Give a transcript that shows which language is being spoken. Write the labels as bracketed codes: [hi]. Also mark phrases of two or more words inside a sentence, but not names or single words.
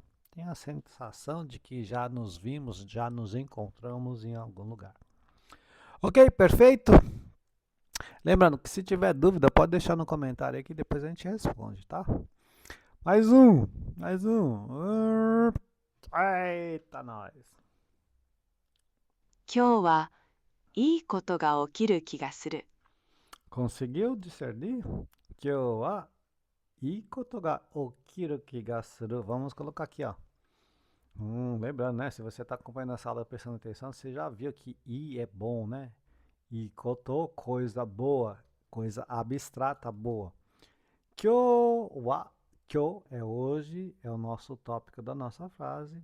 [pt] Tenho a sensação de que já nos vimos, já nos encontramos em algum lugar. Ok, perfeito? Lembrando que se tiver dúvida, pode deixar no comentário aí que depois a gente responde, tá? Mais um, mais um. Eita, nós. [ja] 今日はいいことが起きる気がする。 [pt] Conseguiu discernir? [ja] 今日はいいことが起きる気がする. [pt] Vamos colocar aqui, ó. Lembrando, né? Se você está acompanhando essa aula prestando atenção, você já viu que i é bom, né? E koto, coisa boa, coisa abstrata boa. [ja] 今日は, [pt] kyo é hoje, é o nosso tópico da nossa frase.